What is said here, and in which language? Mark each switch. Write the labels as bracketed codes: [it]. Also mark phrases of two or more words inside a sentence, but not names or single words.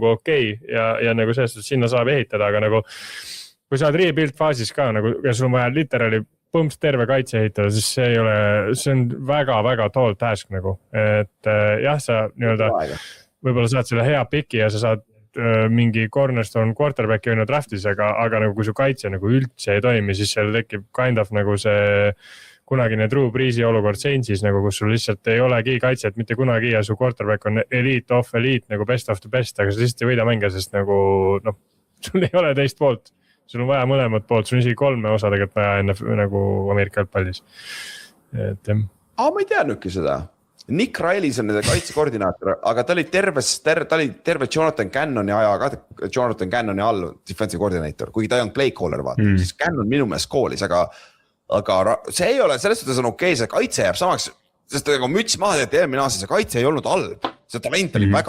[et] nagu okei ja nagu sellest, et sinna saab ehitada, aga nagu kui sa oled rebuild faasis ka nagu ja sul on vaja literally põmps terve kaitse ehitada, siis see on väga-väga [en] tall task [et] nagu, et jah, sa nii-öelda võib-olla saad selle hea piki ja sa saad mingi [en] cornerstone quarterbacki [et] või draftis, aga nagu kui su kaitse nagu üldse ei toimi, siis seal tekib [en] kind of [et] nagu see kunagine Drew Breesi olukord Saintsis, nagu kus sul lihtsalt ei olegi kaitset mitte kunagi ja su quarterback on [en] elite of elite [et] nagu [en] best of the best, [et] aga sa lihtsalt ei võida mänge, sest nagu sul ei ole teist poolt. Sul on vaja mõlemad poolt, sul on isegi 3 osa tegelikult vaja enne nagu Ameerika jalgpallis. Ma ei teadnudki seda. Nick Rileys on nende kaitsekoordinaator, aga ta oli terve Jonathan Cannoni aja, Jonathan Cannoni all [en] defensive coordinator, [et] kuigi ta ei olnud [en] play caller [et] vaata, siis Cannon minu meelest koolis, aga see ei ole, selles suhtes on okei, see kaitse jääb samaks, sest nagu müts maha teed eelmine aasta, see kaitse ei olnud halb, see talent oli väga.